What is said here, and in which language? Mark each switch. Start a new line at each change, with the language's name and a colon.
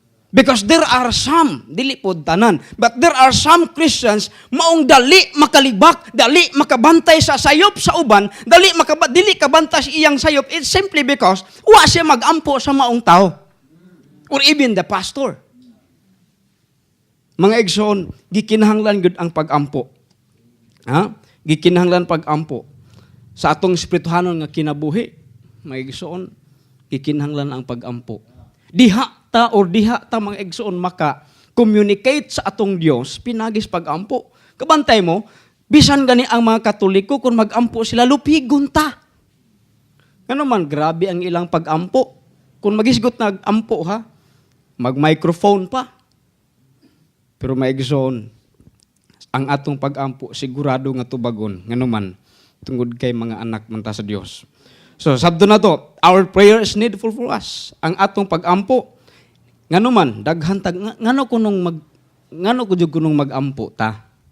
English: Because there are some,
Cebuano: dili pod tanan,
English: but there are some Christians
Cebuano: maong dali makalibak, dali makabantay sa sayop sa uban, dili kabantay sa iyang sayop.
English: It's simply because
Cebuano: wa siya magampo sa maong tao.
English: Or even the pastor.
Cebuano: Mga igsoon, gikinahanglan gud ang pag-ampo. Ha? Gikinahanglan pag-ampo. Sa atong espirituhanon nga kinabuhi, mga igsoon, gikinahanglan ang pag-ampo. Diha ta mga igsoon maka-communicate sa atong Dios pinagis pag-ampo. Kabantay mo, bisan gani ang mga Katoliko kung mag-ampo sila lupigon ta. Ngano man grabe ang ilang pag-ampo. Kung magisgot na ampo ha, mag-microphone pa. Pero maigsoon, ang atong pag-ampo sigurado nga tubagon, ngano man tungod kay mga anak man ta sa Dios. So sabdo na to,
English: our prayer is needful for us.
Cebuano: Ang atong pag-ampo, ngano man daghan tag ngano ko jud kunong mag-ampo ta.